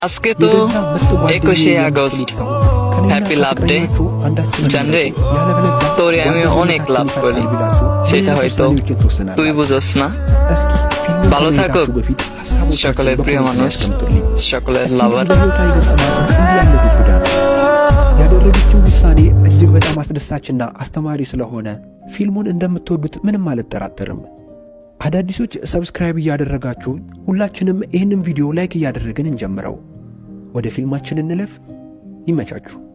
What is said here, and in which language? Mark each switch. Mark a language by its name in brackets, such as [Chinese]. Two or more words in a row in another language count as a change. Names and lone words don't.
[Bangla] আজকে তো 21শে আগস্ট, [English] Happy Love Day. [Bangla] জানরে তোরে আমি অনেক লাভ করি, সেটা হয়তো তুই বুঝোস না। ভালো থাকুক সকলের প্রিয় মানুষ, সকলের লাভার। [Amharic] ያደረገችው ውሳኔ እጅግ በጣም አስደሳችና አስተማሪ ስለሆነ ፊልሙን እንደምትወዱት ምንም አልጠራጠርም። አዳዲሶች ሰብስክራይብ እያደረጋችሁ ሁላችንም ይህንን ቪዲዮ ላይክ እያደረግን እንጀምረው። ወደ ፊልማችን እንለፍ። ይመቻችሁ።